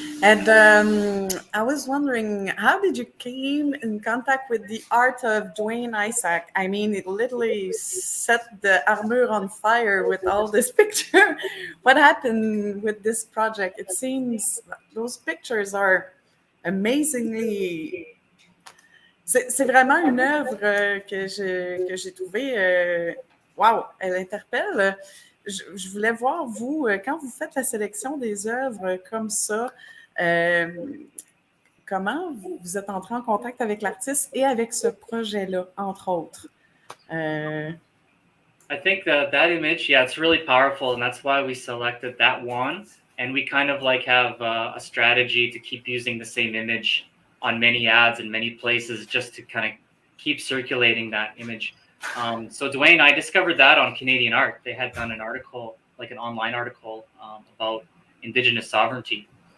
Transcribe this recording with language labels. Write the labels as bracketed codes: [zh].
[en] And I was wondering, how did you came in contact with the art of Dwayne Isaac? I mean, it literally set the armor on fire with all this picture. What happened with this project? It seems those pictures are amazingly... [fr] C'est vraiment une œuvre que j'ai trouvée... Wow, elle interpelle. Je voulais voir, vous, quand vous faites la sélection des œuvres comme ça, comment vous êtes entré en contact avec l'artiste et avec ce projet-là, entre autres? [en] I think that image, it's really powerful, and that's why we selected that one. And we kind of like have a strategy to keep using the same image on many ads in many places, just to kind of keep circulating that image. So Dwayne, I discovered that on Canadian Art. They had done an article, like an online article, about Indigenous sovereignty.